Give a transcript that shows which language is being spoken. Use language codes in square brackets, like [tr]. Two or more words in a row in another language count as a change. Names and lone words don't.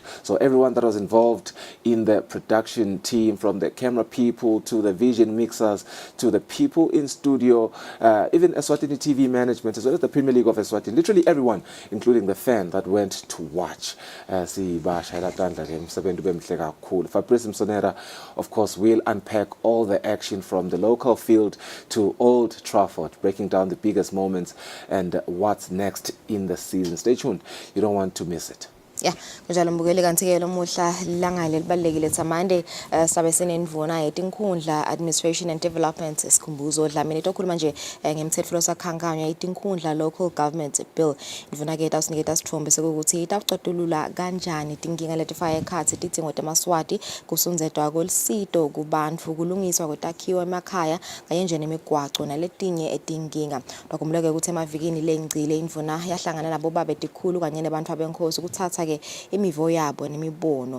[en] So everyone that was involved in the production team, from the camera people to the vision mixers to the people in studio, even Eswatini TV management, as well as the Premier League of Eswatini, literally everyone, including the fan that went to watch. Fabrice Msonera, of course, will unpack all the action from the local field to Old Trafford, breaking down the biggest moments and what's next in the season. Stay tuned. You don't want to miss it. [ss] Kunjalo mbukeli kanti ke lomuhla langale libalekile thamande sabe senendvuna yeTinkhundla Administration and Development sikhumbuzo Dlamini tokhuluma nje ngemthetho sakhankanywa yeTinkhundla Local Government Bill. Indvuna ke tawusiniketa sithombe sokuthi itaqoqulula kanjani tinkinga letifaka ekhatsi tidzingo teMswati kusunzedwa kolisito kubantfu kulungiswa kwetakhiwo emakhaya kanye nje nemigwaco naletinye etinkinga. Bakumuleke ukuthi emavikini lengcile indvuna yahlangana nabo babe tikhulu kanye nebantfu abenkhosi ukuthatha ke imivo yabo nemibono.